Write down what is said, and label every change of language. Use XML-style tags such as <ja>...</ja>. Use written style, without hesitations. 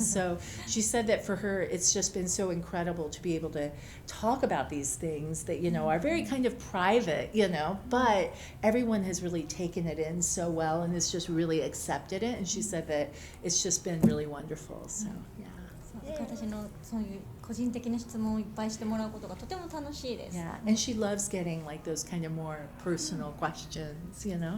<en>And so she said that for her it's just been so incredible to be able to talk about these things that are very kind of private, but everyone has really taken it in so well and has just really accepted it. And she said that it's just been really wonderful. So yeah.</en> <ja>私のそういう個人的な質問をいっぱいしてもらうことがとても楽しいです。</ja> <en>Yeah, and she loves getting those kind of more personal questions, So,</en>